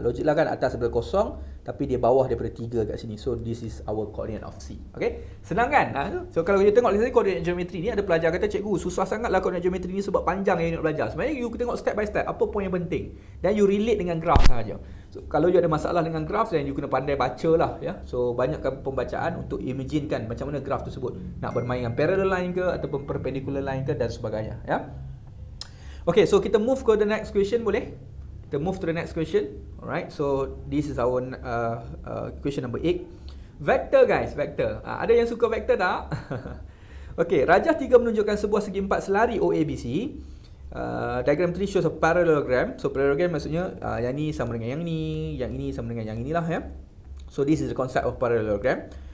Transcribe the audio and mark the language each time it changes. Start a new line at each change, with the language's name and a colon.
Malay: Logik lah kan, atas daripada kosong, tapi dia bawah daripada 3 kat sini.
English: So this is our coordinate of C.
Malay: Okay, senang kan? So kalau kita tengok sini coordinate geometry ni, ada pelajar kata, cikgu susah sangat lah coordinate geometry ni sebab panjang yang you nak belajar. Sebenarnya you tengok step by step, apa poin yang penting, dan you relate dengan graph sahaja. So kalau you ada masalah dengan graph, then you kena pandai baca lah, ya. So banyakkan pembacaan untuk imaginekan macam mana graph tersebut, nak bermain dengan parallel line ke ataupun perpendicular line ke dan sebagainya, ya. Okay, so kita move ke
English: the next question,
Malay: boleh?
English: Kita move to the next question. Alright, so this is our question number 8.
Malay: Vector guys, vector. Ada yang suka vector tak? Okay, rajah 3 menunjukkan sebuah segi 4 selari OABC.
English: Diagram 3 shows a parallelogram.
Malay: So parallelogram maksudnya yang ni sama dengan yang ini sama dengan yang inilah, ya.
English: So this is the concept of parallelogram.